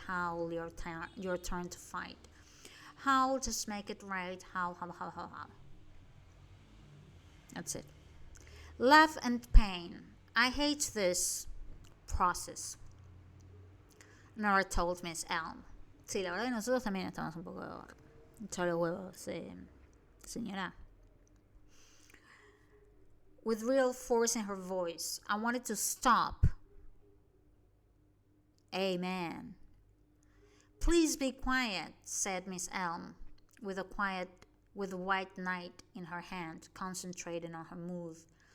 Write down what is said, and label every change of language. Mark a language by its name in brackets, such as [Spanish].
[English] Howl your turn to fight. Howl, just make it right. Howl, howl, howl, howl, howl. That's it. Love and pain. I hate this process, Nora told Miss Elm. [Spanish] Sí, la verdad que nosotros también estamos un poco echale huevos, señora. [English] With real force in her voice, I wanted to stop. Amen. Please be quiet, said Miss Elm, with a white knight in her hand, concentrating on her move.